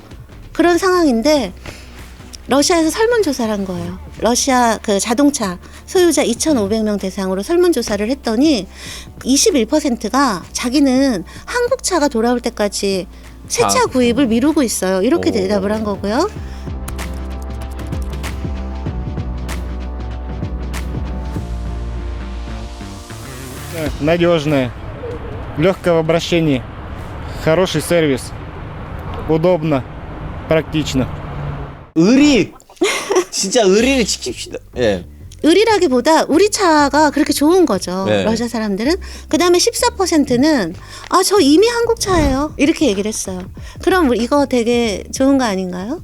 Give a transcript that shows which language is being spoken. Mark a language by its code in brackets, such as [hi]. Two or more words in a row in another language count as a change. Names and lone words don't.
[ko] 그런 상황인데 러시아에서 설문조사를 한 거예요. 러시아 그 자동차 소유자 2,500명 대상으로 설문조사를 했더니 21%가 자기는 한국 차가 돌아올 때까지 새 차 구입을 미루고 있어요. 이렇게 오. 대답을 한 거고요. [ru] Надежная, легкая в обращении, хороший сервис, удобно, практично. [ko] 의리. 진짜 의리를 지킵시다. 예. 의리라기보다 우리 차가 그렇게 좋은 거죠. 네. 러시아 사람들은. 그다음에 14%는 아, 저 이미 한국 차예요. 이렇게 얘기를 했어요. 그럼 이거 되게 좋은 거 아닌가요?